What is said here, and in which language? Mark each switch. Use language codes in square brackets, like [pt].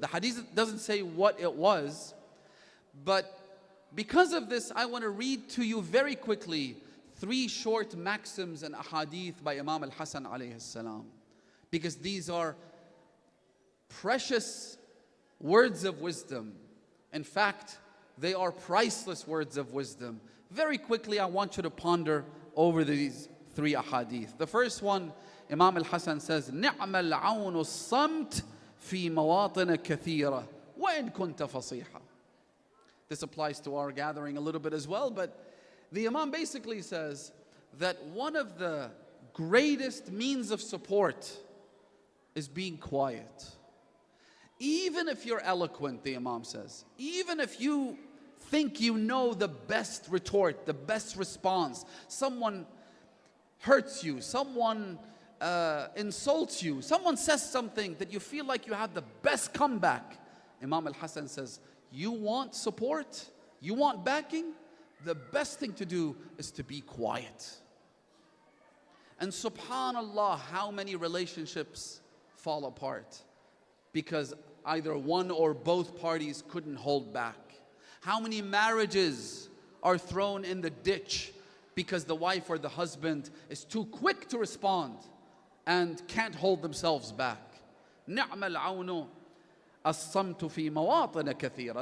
[en] The hadith doesn't say what it was, but because of this, I want to read to you very quickly 3 short maxims and ahadith by Imam Al-Hassan alayhi salam, because these are precious words of wisdom. In fact, they are priceless words of wisdom. Very quickly, I want you to ponder over these 3 ahadith. The first one, Imam Al-Hassan says, [ar] نِعْمَ الْعَوْنُ الصَّمْتِ فِي مَوَاطِنَ كَثِيرَةٍ وَإِن كُنْتَ فَصِيحًا. [en] This applies to our gathering a little bit as well, but the Imam basically says that one of the greatest means of support is being quiet. Even if you're eloquent, the Imam says, even if you think you know the best retort, the best response, someone hurts you, someone insults you, someone says something that you feel like you have the best comeback, Imam Al-Hassan says, you want support, you want backing, the best thing to do is to be quiet. And subhanallah, how many relationships fall apart because either one or both parties couldn't hold back. How many marriages are thrown in the ditch because the wife or the husband is too quick to respond and can't hold themselves back. [ar] نعم العون الصمت في مواطن كثيرة.